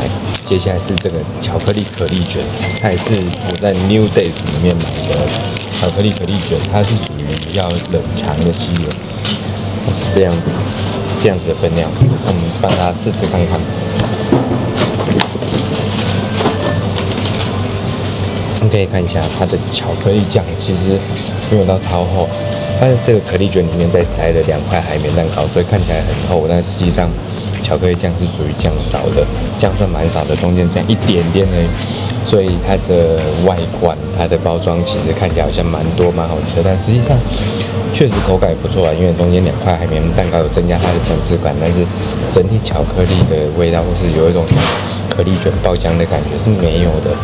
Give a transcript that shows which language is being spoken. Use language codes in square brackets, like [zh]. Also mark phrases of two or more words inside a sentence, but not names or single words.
[zh] 接下來是這個巧克力可麗卷，它也是我在 New Days 裡面買的巧克力可麗卷，它是屬於比較冷藏的系列，是這樣子的分量。那我們幫它試吃看看。你可以看一下它的巧克力醬，其實沒有到超厚，它的這個可麗卷裡面再塞了2塊海綿蛋糕，所以看起來很厚，但實際上巧克力醬是屬於醬少的，醬算蠻少的，中間這樣一點點而已，所以它的外觀、它的包裝其實看起來好像蠻多、蠻好吃的，但實際上確實口感也不錯啊，因為中間2塊海綿蛋糕有增加它的层次感，但是整體巧克力的味道或是有一種可麗卷爆漿的感覺是沒有的。